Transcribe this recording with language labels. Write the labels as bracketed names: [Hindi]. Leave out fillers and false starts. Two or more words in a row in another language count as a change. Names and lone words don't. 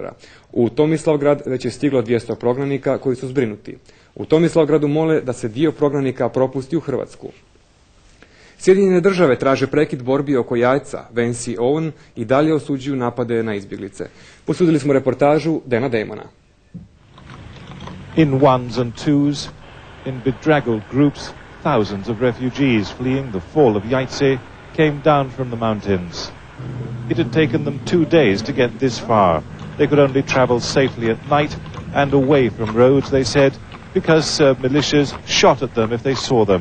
[Croatian] U Tomislavgrad već je stiglo 200 prognanika koji su zbrinuti. U Tomislavgradu mole da se dio prognanika propusti u Hrvatsku. Sjedinjene države traže prekid borbi oko Jajca. Vance i Owen i dalje osuđuju napade na izbjeglice. Posudili smo reportažu Dana Damona. [English] In ones and twos, in bedraggled groups, thousands of refugees fleeing the fall of Jajce came down from the mountains. It had taken them 2 days to get this far. They could only travel safely at night and away from roads, they said, because Serb militias shot at them if they saw them.